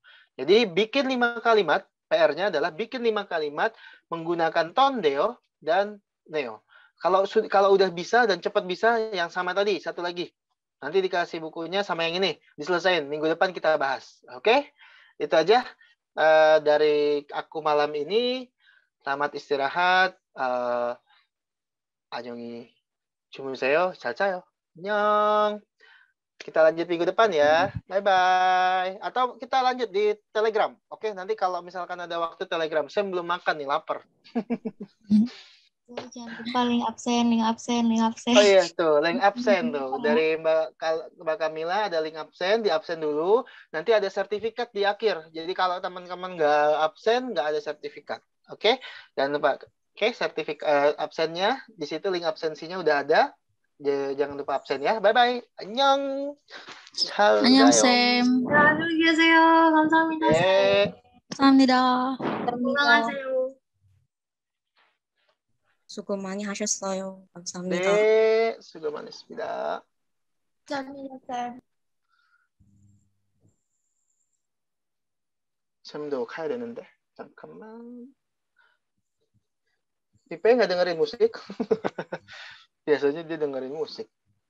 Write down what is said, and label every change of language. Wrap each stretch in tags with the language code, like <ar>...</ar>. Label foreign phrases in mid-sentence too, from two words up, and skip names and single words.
<id>Jadi bikin 5 kalimat, PR-nya adalah bikin 5 kalimat menggunakan tondeo dan neo. Kalau udah bisa dan cepat bisa, yang sama tadi, satu lagi. Nanti dikasih bukunya sama yang ini, diselesain. Minggu depan kita bahas. Oke? Itu aja dari aku malam ini. Selamat istirahat.</id> <ko>안녕히 주무세요. 잘 자요. 안녕.</ko> <id>Kita lanjut minggu depan ya. Bye-bye. Atau kita lanjut di Telegram. Oke, nanti kalau misalkan ada waktu Telegram. Saya belum makan nih, lapar. Jangan lupa link absen. Oh iya, tuh, link absen tuh. Dari Mbak Kamila ada link absen, di absen dulu. Nanti ada sertifikat di akhir. Jadi kalau teman-teman nggak absen, nggak ada sertifikat. Oke? Jangan lupa. Oke, sertifikat absennya. Di situ link absensinya udah ada. Jangan lupa absen ya. Bye-bye.</id> <ko>안녕. 잘 안녕, 자요. 쌤. 안녕히 계세요. 감사합니다. 네. 감사합니다. 건강하세요. 수고 많이 하셨어요. 감사합니다. 네. 수고 많으십니다. 감사합니다. 쌤도 가야 되는데. 잠깐만.</ko> <id>Pipe nggak dengerin musik? Biasanya dia dengerin musik.</id>